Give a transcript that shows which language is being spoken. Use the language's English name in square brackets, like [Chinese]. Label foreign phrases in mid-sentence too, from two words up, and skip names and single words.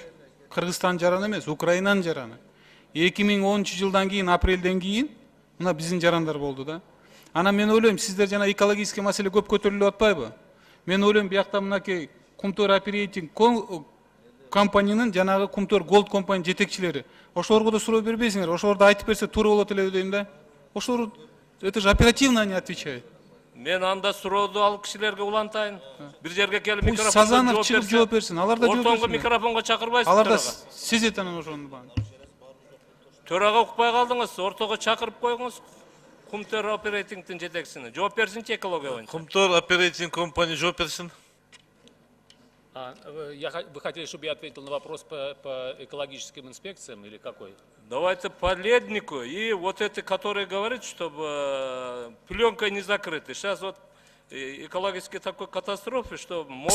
[Kyrgyz] Кыргызстан жараны эмес, Украинанын жараны. 2010-жылдан кийин, апрелден кийин мына биздин жарандар болду да. Анан мен ойлойм, сиздер жана экологический маселе көп көтөрүлүп атпайбы? Мен ойлойм, биякта мынакей Кумтөр оперейтинг компаниянын жанагы Кумтөр Голд компания жетекчилери. Ошолорго да суроо бербейсиңер, ошолор да айтып берсе туура болот эле дейм да. [Russian] Ошолор это же оперативно они отвечают. [Kyrgyz] Мен анда сурооду ал кишилерге улантайын. Бир жерге келип микрофонго Сазанов чыгып жооп берсин. Алар да жооп берсин. Ортоңго микрофонго чакырбайсыз. Алар да сиз этанын ошону баан. Төрага укпай калдыңыз, ортого чакырып коюңуз. Кумтөр оперейтингдин жетекчисине жооп берсинчи экология боюнча. Кумтөр оперейтинг компания жооп берсин. [Russian] Вы хотели, чтобы я ответил на вопрос по экологическим инспекциям или какой? Давайте по леднику и вот это, который говорит, чтобы пленкой не закрыты. Сейчас вот экологической такой катастрофы, что может...